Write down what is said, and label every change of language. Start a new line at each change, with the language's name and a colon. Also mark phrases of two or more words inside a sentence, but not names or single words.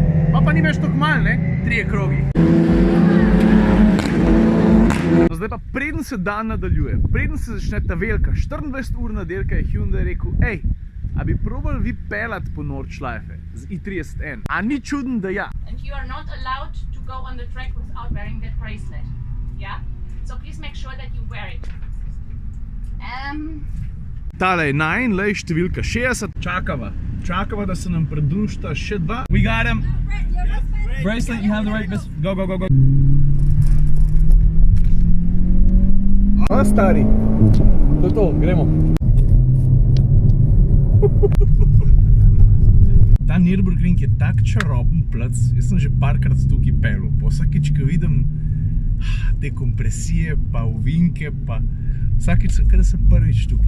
Slovenian: Pa ni več toliko malo, ne, 3 krogi. Zdaj pa preden se dan nadaljuje, preden se začne ta velika 24-urna dirka, je Hyundai rekel, ej, a bi probali vi pelati po Nordschleife z i30N? A ni čuden, da ja?
English: And you are not allowed to go on the track without wearing that bracelet. Yeah? So please make sure that you wear it.
Slovenian: Tale je najin, lej, številka 60. Čakava, da se nam pridružita še 2.
English: We got him. Bracelet, you have the right bracelet. Go, go, go, go. A,
Slovenian: stari. To je to, gremo. Ta Nürburgring je tak čaroben plac. Jaz sem že parkrat tukaj pelil. Po vsakič, ko vidim te kompresije, pa ovinke, pa vsakič, kada sem prvič tukaj.